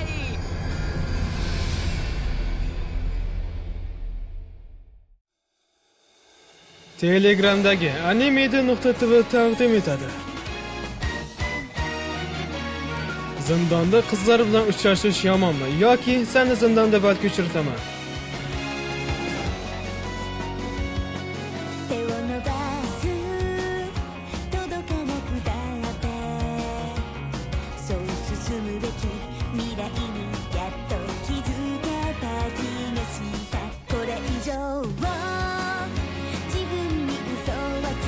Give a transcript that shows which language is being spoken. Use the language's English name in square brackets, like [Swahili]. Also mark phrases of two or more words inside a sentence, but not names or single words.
[Uzbek] Telegramdagi animeda.tv taqdim etadi. Zindonda qizlar bilan uchrashish yomonmi yoki seni zindonda balki uchirtaman. [Japanese] 手を伸ばす届かなくだってそう進むべき未来にやっと気づけた気がしたこれ以上自分に嘘はつ